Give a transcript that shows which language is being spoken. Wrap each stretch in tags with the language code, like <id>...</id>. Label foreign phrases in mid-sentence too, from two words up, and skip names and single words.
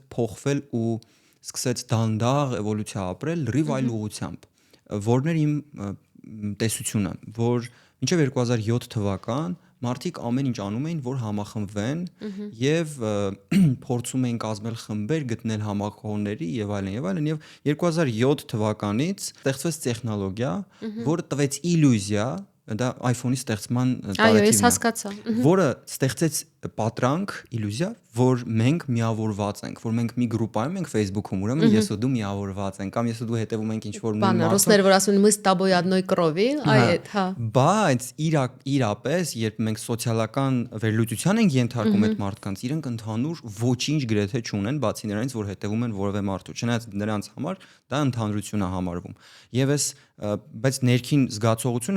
<hy>փոխվել ու սկսեց դանդաղ էվոլյուցիա ապրել լրիվ այլ ուղղությամբ, որն էր իմ տեսությունը, որ մինչև 2007 թվական մարդիկ ամեն ինչ անում էին, որ համախմբվեն եւ փորձում էին կազմել խմբեր, գտնել համախոհների եւ այլն եւ այլն եւ 2007 թվականից ստեղծվեց տեխնոլոգիա, որը տվեց իլյուզիա, դա iPhone-ի ստեղծման տարեթիվն է։ Այո, ես հասկացա։ Որը ստեղծեց պատրանք, իլյուզիա, որ մենք միավորված ենք, որ մենք մի գրուպայում ենք Facebook-ում, ուրեմն ես ու դու միավորված ենք, կամ ես ու դու հետևում ենք ինչ-որ նույն Բանը ռուսները որ ասում են</hy> <ru>мы с тобой одной крови,</ru> <hy>այդ, հա։ Բայց իրապես, երբ մենք սոցիալական վերլուծության ենք ենթարկում այդ մարդկանց, իրենք ընդհանուր ոչինչ գրեթե չունեն, բացի նրանից, որ հետևում են որևէ մարդու, չնայած նրանց համար դա ընդհանրություն է համարվում։ Եվ բայց ներքին զգացողությունը</hy>